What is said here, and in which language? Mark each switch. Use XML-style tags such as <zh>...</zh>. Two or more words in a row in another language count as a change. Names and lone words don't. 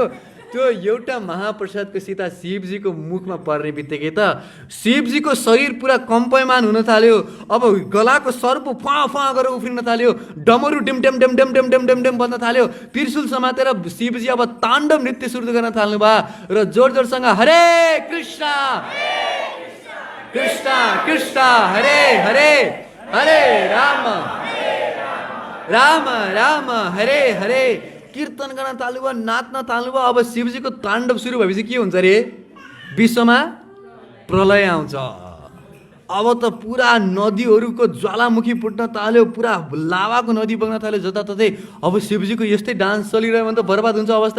<ne>त्यो एउटा महाप्रसादको सीता शिवजीको मुखमा पर्ने बित्तिकै त शिवजीको शरीर पुरा कम्पयमान हुन थाल्यो। अब गलाको सर्प फाँ गरेर उफ्रिन थाल्यो, डमरू डेम बज्न थाल्यो। त्रिशूल समातेर शिवजी अब ताण्डव नृत्य सुरु गर्न थाल्नु भयो र जोरसँग हरे कृष्ण कृष्ण हरे हरे, हरे राम राम हरे हरे कीर्तन गर्न थाल्नुभयो, नाच्न थाल्नुभयो। अब शिवजीको ताण्डव सुरु भएपछि के हुन्छ रे? विश्वमा प्रलय आउँछ। अब त पुरा नदीहरूको ज्वालामुखी फुट्न थाल्यो, पुरा लावाको नदी बग्न थाल्यो जताततै। अब शिवजीको यस्तै डान्स चलिरह्यो भने त बर्बाद हुन्छ अवस्था।</ne>